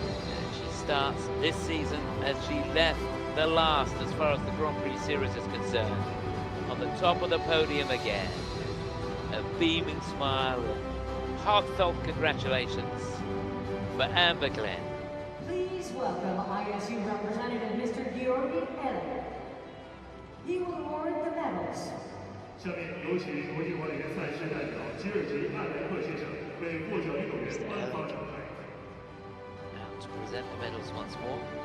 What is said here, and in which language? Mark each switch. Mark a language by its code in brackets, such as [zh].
[en] And she starts this season as she left the last as far as the Grand Prix series is concerned, on the top of the podium again. A beaming smile, and heartfelt congratulations for Amber Glenn. Please welcome ISU Representative Mr. Ghilardi. He will award the medals. [zh] 下面有请国际滑联赛事代表吉尔吉·艾莱克先生为获奖运动员颁发奖牌。 [en] Now to present the medals once more.